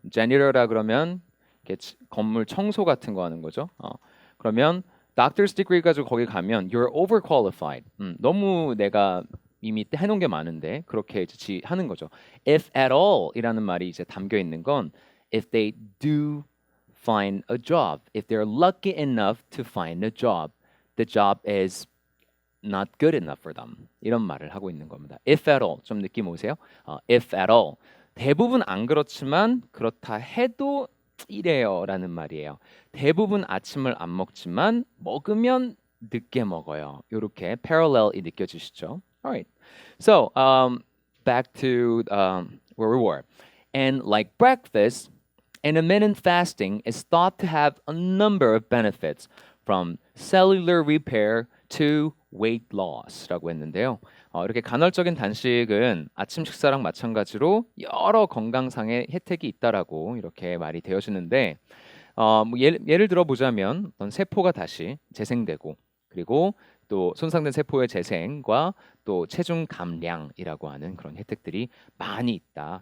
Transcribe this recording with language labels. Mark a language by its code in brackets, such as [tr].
[ko] janitor라 그러면 건물 청소 같은 거 하는 거죠. 그러면 doctor's degree 가지고 거기 가면 [en] you're overqualified. [ko] 너무 내가 이미 해놓은 게 많은데 그렇게 이제 하는 거죠. [en] If at all이라는 [ko] 말이 이제 담겨 있는 건 [en] if they do find a job, if they're lucky enough to find a job, the job is not good enough for them. [ko] 이런 말을 하고 있는 겁니다. [en] If at all, [ko] 좀 느낌 오세요? [en] If at all. [ko] 대부분 안 그렇지만 그렇다 해도 이래요라는 말이에요. 대부분 아침을 안 먹지만 먹으면 늦게 먹어요. 이렇게 parallel이 느껴지시죠? [en] Alright. So back to where we were. And like breakfast, intermittent fasting is thought to have a number of benefits from cellular repair to weight loss라고 [ko] 했는데요. 이렇게 간헐적인 단식은 아침 식사랑 마찬가지로 여러 건강상의 혜택이 있다라고 이렇게 말이 되어지는데 뭐 예를 들어 보자면 어떤 세포가 다시 재생되고 그리고 또 손상된 세포의 재생과 또 체중 감량이라고 하는 그런 혜택들이 많이 있다.